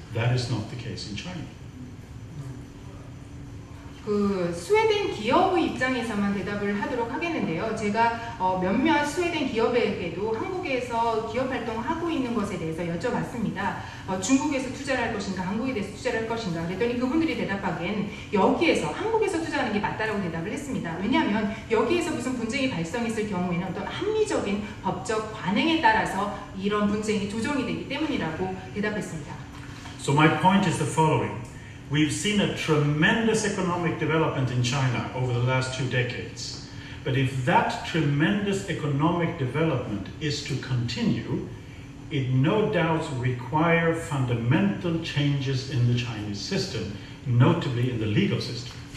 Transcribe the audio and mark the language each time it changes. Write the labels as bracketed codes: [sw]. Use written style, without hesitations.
[en] That is not the case in China. [ko] 그 스웨덴 기업의 입장에서만 대답을 하도록 하겠는데요. 제가 몇몇 스웨덴 기업에게도 한국에서 기업 활동을 하고 있는 것에 대해서 여쭤봤습니다. 중국에서 투자를 할 것인가, 한국에 대해서 투자를 할 것인가. 그랬더니 그분들이 대답하기엔 여기에서 한국에서 투자하는 게 맞다라고 대답을 했습니다. 왜냐하면 여기에서 무슨 분쟁이 발생했을 경우에는 어떤 합리적인 법적 관행에 따라서 이런 분쟁이 조정이 되기 때문이라고 대답했습니다. [en] So my point is the following. We've seen a tremendous economic development in China over the last 2 decades. But if that tremendous economic development is to continue, it no doubt requires fundamental changes in the Chinese system, notably in the legal system.